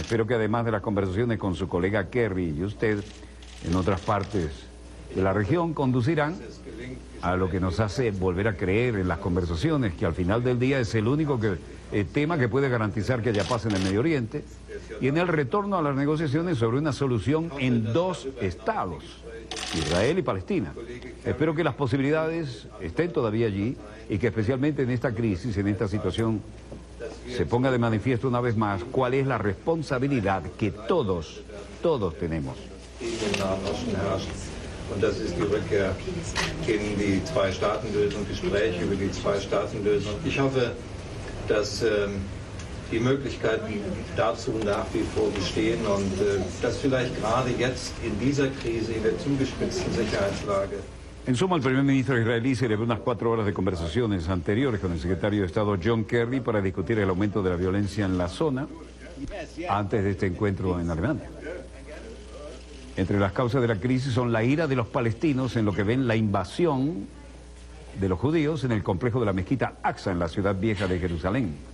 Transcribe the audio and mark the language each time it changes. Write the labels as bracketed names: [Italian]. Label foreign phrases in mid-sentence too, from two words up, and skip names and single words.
[Spanish] Espero que además de las conversaciones con su colega Kerry y usted en otras partes de la región, conducirán a lo que nos hace volver a creer en las conversaciones, que al final del día es el único tema que puede garantizar que haya paz en el Medio Oriente, y en el retorno a las negociaciones sobre una solución en 2 estados, Israel y Palestina. Espero que las posibilidades estén todavía allí, y que especialmente en esta crisis, en esta situación, se ponga de manifiesto una vez más cuál es la responsabilidad que todos tenemos. [German] Und das ist die Rückkehr in die Zwei-Staaten-Lösung, Gespräche über die Zwei-Staaten-Lösung. Ich hoffe, dass die Möglichkeiten dazu nach wie vor bestehen und dass vielleicht gerade jetzt in dieser Krise, in der zugespitzten Sicherheitslage... [Spanish] En suma, el primer ministro israelí celebró unas 4 horas de conversaciones anteriores con el secretario de Estado John Kerry para discutir el aumento de la violencia en la zona antes de este encuentro en Alemania. Entre las causas de la crisis son la ira de los palestinos en lo que ven la invasión de los judíos en el complejo de la mezquita Aqsa en la ciudad vieja de Jerusalén.